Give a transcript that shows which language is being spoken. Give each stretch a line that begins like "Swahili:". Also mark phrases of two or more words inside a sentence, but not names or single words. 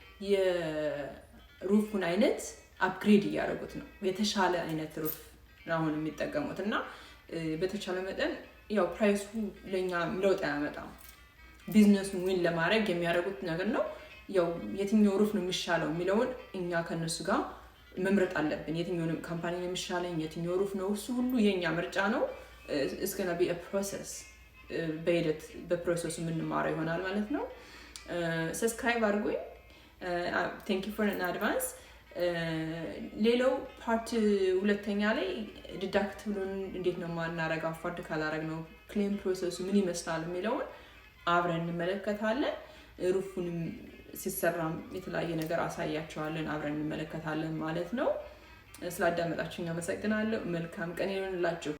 Amharic: የሩፉን አይነት አፕግሬድ እያደረጉት ነው። የተሻለ አይነት ሩፍ አሁን የሚጠቀሙት እና በተቻለ መጠን ያው ፕራይሱ ለኛ ለውጥ አያመጣም። ቢዝነሱን ዊን ለማድረግ የሚያደርጉት ነገር ነው። ያው የትኛው ሩፍ ነው የሚሻለው የሚለውን እኛ ከነሱ ጋር መምረጥ አለብን። የትኛው ካምፓኒ ነው የሚሻለኝ፣ የትኛው ሩፍ ነው፣ እሱ ሁሉ የኛ ምርጫ ነው።
English: it's going to be a process
Amharic: በሂደት በፕሮሰሱ የምንማረው ይሆናል ማለት ነው። ሰብስክራይብ አድርጉኝ።
English: thank you for in advance።
Amharic: ሌላው ፓርት ሁለተኛ ላይ ዲዳክቲብሉን እንዴት ነው ማናረጋው፣ አፎርድ ካላረግ ነው
English: claim process
Amharic: ምን ይመስላል የሚለውን አብረን እንመለከታለን። ሩፉንም ሲሰራም የተለያየ ነገር አሳያቸዋለን፣ አብረን እንመለከታለን ማለት ነው። ስላዳመጣችሁኝ አመሰግናለሁ። መልካም ቀን ይሁንላችሁ።